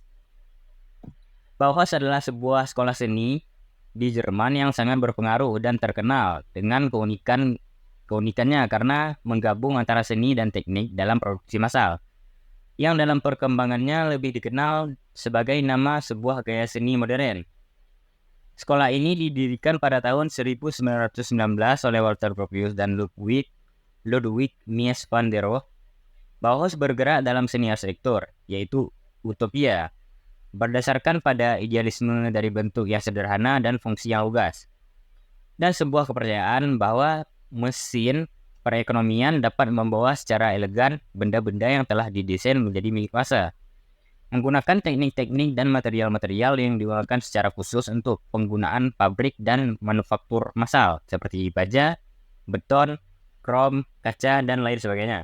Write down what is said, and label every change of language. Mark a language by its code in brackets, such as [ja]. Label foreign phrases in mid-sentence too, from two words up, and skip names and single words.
[id] Bauhaus adalah sebuah sekolah seni di Jerman yang sangat berpengaruh dan terkenal dengan keunikannya karena menggabung antara seni dan teknik dalam produksi massal, yang dalam perkembangannya lebih dikenal sebagai nama sebuah gaya seni modern. Sekolah ini didirikan pada tahun 1919 oleh Walter Gropius dan Ludwig Mies van der Rohe. Bauhaus bergerak dalam seni arsitektur, yaitu utopia, berdasarkan pada idealisme dari bentuk yang sederhana dan fungsi yang lugas, dan sebuah kepercayaan bahwa mesin perekonomian dapat membawa secara elegan benda-benda yang telah didesain menjadi milik massa, menggunakan teknik-teknik dan material-material yang digunakan secara khusus untuk penggunaan pabrik dan manufaktur massal seperti baja, beton, krom, kaca, dan lain sebagainya.